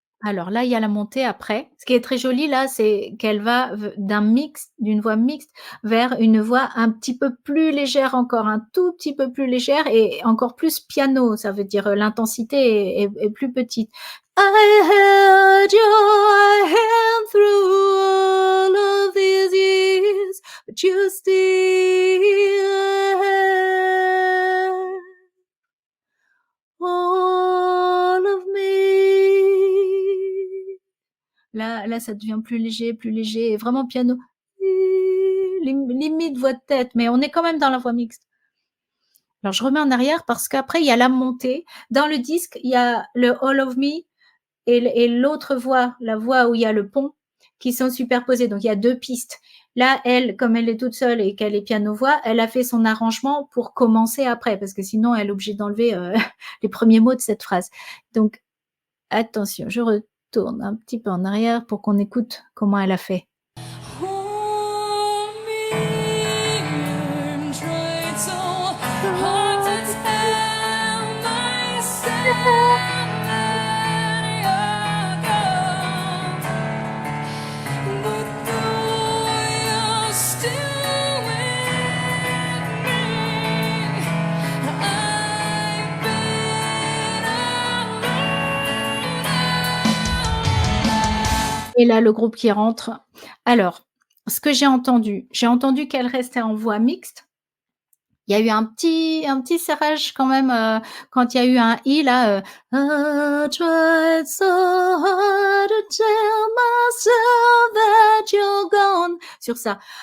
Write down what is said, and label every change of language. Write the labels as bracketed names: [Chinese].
[French] Alors là, il y a la montée après. Ce qui est très joli là, c'est qu'elle va d'une voix mixte vers une voix un petit peu plus légère encore, un tout petit peu plus légère et encore plus piano. Ça veut dire, l'intensité est plus petite. [English] I held your hand through all of these years, but you still had all of me. [French] Là, ça devient plus léger, et vraiment piano. Limite voix de tête, mais on est quand même dans la voix mixte. Alors je remets en arrière parce qu'après il y a la montée. Dans le disque, il y a le All of Me et l'autre voix, la voix où il y a le pont, qui sont superposées. Donc il y a 2 pistes. Là, elle, comme elle est toute seule et qu'elle est piano-voix, elle a fait son arrangement pour commencer après, parce que sinon elle est obligée d'enlever les premiers mots de cette phrase. Donc attention, je retourne un petit peu en arrière pour qu'on écoute comment elle a fait. [English] Hold me. I'm trying so hard to tell myself that you're gone. But though you're still with me, I've been alone. [French] Et là, le groupe qui rentre. Alors, ce que j'ai entendu qu'elle restait en voix mixte. Il y a eu un petit serrage quand même, quand il y a eu un i là, [English] I tried so hard to tell myself that you're gone, [French] sur ça.